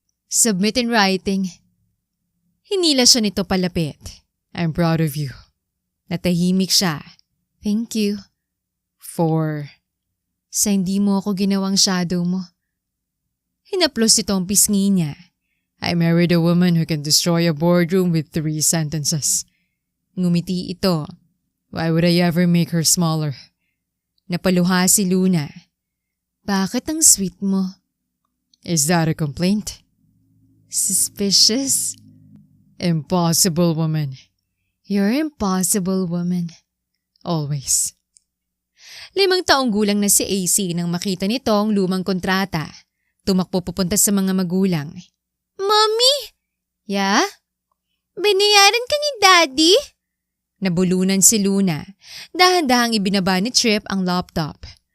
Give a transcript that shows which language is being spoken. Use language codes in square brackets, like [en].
[en] Submit in writing. [tl] Hinila siya nito palapit. [en] I'm proud of you. [tl] Natahimik siya. [en] Thank you. [tl] Sa hindi mo ako ginawang shadow mo. Hinaplos ito ang pisngi niya. [en] I married a woman who can destroy a boardroom with 3 sentences. [tl] Ngumiti ito. [en] Why would I ever make her smaller? [tl] Napaluha si Luna. Bakit ang sweet mo? [en] Is that a complaint? Suspicious? Impossible woman. You're impossible woman. Always. [tl] 5 taong gulang na si AC nang makita nito ang lumang kontrata. Tumakbo papunta sa mga magulang. [en] Mommy? Yeah? [tl] Binayaran ka ni Daddy? Nabulunan si Luna. Dahan-dahang ibinaba ni Trip ang laptop.